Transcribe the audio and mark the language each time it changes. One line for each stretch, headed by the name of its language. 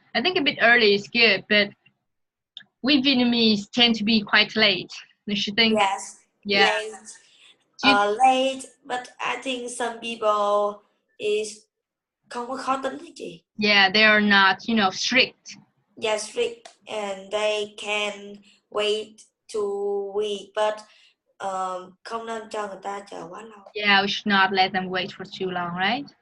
English: I think a bit early is good, but we Vietnamese tend to be quite late. Don't you think? Yes. Yeah. Late, but I think some people is
Vietnamese: không có khó tính hả chị?
English: Yeah, they are not, you know, strict. Yeah, strict, and they can wait 2 weeks, but
Vietnamese: không nên cho người ta chờ quá lâu.
English: Yeah, we should not let them wait for too long, right?